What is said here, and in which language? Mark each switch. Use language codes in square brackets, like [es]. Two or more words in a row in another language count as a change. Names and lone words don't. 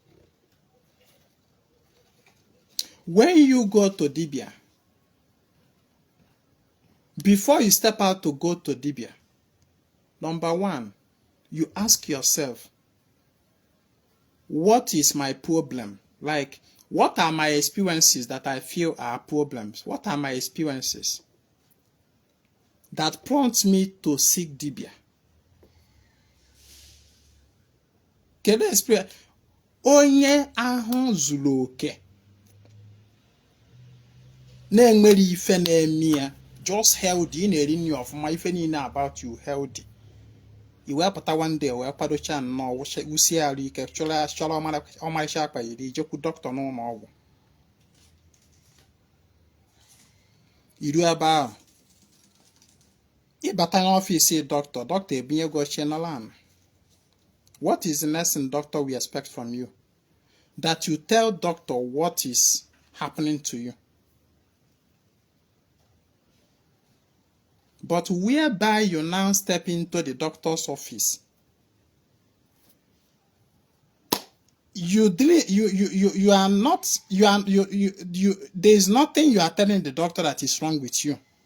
[en] When you go to Dibia, before you step out to go to Dibia, number one, you ask yourself, what is my problem? Like, what are my experiences that I feel are problems? What are my experiences that prompts me to seek Dibia? Kedu experience? [ig] Onye ahụ zuru oke na-enwere ife na-eme ya, [en] just healthy, [ig] ị na-eri nri ọfụma, ife niile [en] about you healthy. [ig] I wee pụta [en] one day [ig] wee kwadocha nnọọ wusie arụ ike, chọrọ ọmarịcha akpa iri, ijekwu dọkịta n'ụlọ ọgwụ. Iru ebe ahụ, ịbata n'ọfịs dọkịta ebinye gị oche n'ala. [en] What is the next thing doctor will expect from you? That you tell doctor what is happening to you. But whereby you now step into the doctor's office, there is nothing you are telling the doctor that is wrong with you.